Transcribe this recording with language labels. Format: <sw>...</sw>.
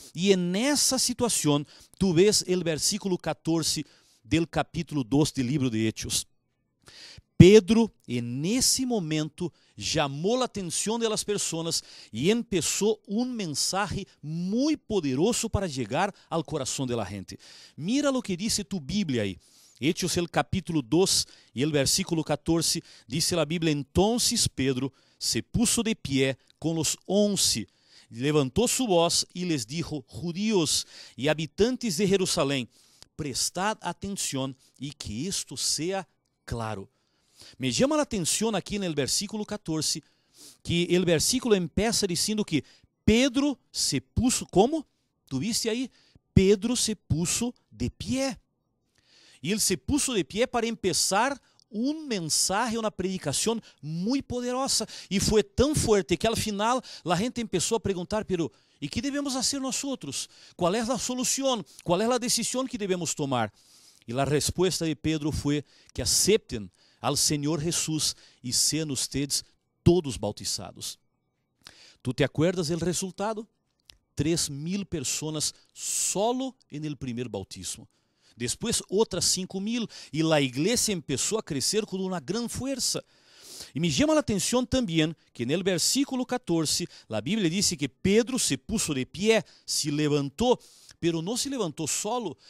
<pt>E nessa situação,</pt> <es>tu ves</es> <pt>o versículo 14 del capítulo 2 do livro de Hechos. Pedro, nesse momento, chamou a atenção das pessoas e começou mensaje muito poderoso para chegar ao coração da gente.</pt> <es>Mira</es> <pt>o que diz tu Bíblia aí.</pt> <es>Hechos el capítulo 2 y el versículo 14, dice la Biblia: entonces Pedro se puso de pie con los 11, levantó su voz y les dijo: judíos y habitantes de Jerusalén, prestad atención y que esto sea claro. Me llama la atención aquí en el versículo 14, que el versículo empieza diciendo que Pedro se puso, ¿cómo? ¿Tú viste ahí? Pedro se puso de pie.</es> <pt>E ele</pt> <es>se puso</es> <pt>de pé para começar mensaje, uma predicação muito poderosa. E foi tão forte que, ao final, a gente começou a perguntar:</pt> <es>pero,</es> <pt>¿e que devemos fazer nós outros? Qual é a solução? Qual é a decisão que devemos tomar? E a resposta de Pedro foi que aceptem ao Senhor Jesus e sejam</pt> <es>ustedes</es> <pt>todos bautizados.</pt> <es>¿Tu te acuerdas</es> <pt>do resultado? 3.000 pessoas solo no primeiro bautismo. Depois outras 5.000 e a igreja começou a crescer com uma grande força. E me chama a atenção também que no versículo 14, a Bíblia diz que Pedro</pt> <es>se puso</es> <pt>de pé, se levantou,</pt> <es>pero</es> <pt>não se levantou solo.</pt>